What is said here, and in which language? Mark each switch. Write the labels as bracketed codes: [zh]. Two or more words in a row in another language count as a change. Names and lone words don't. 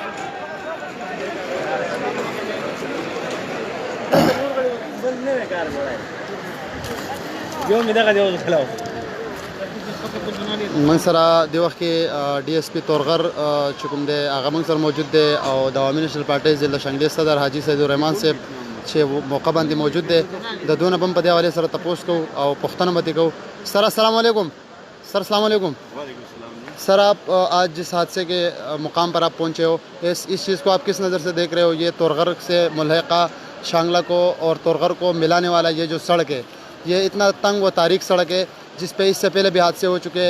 [ps] موږ سره د وخت کې ډي اس پي تورغر چې کوم دی هغه موږ سره موجود دی او د عوامي نیشنل پارټۍ ضلع شنګلې صدر حاجي صدیق الرحمن صاحب چې موقع باندې موجود دی. د دونه به هم په دې حوالې سره تپوس کوو او پوښتنه به ترې کوو. [ar] سر السلام علیکم. سر السلام علیکم. [ur] سر آپ آج جس حادثے کے مقام پر آپ پہنچے ہو اس چیز کو آپ کس نظر سے دیکھ رہے ہو؟ یہ تورغر سے ملحقہ شانگلہ کو اور تورغر کو ملانے والا یہ جو سڑک ہے، یہ اتنا تنگ و تاریک سڑک ہے جس پہ اس سے پہلے بھی حادثے ہو چکے ہیں.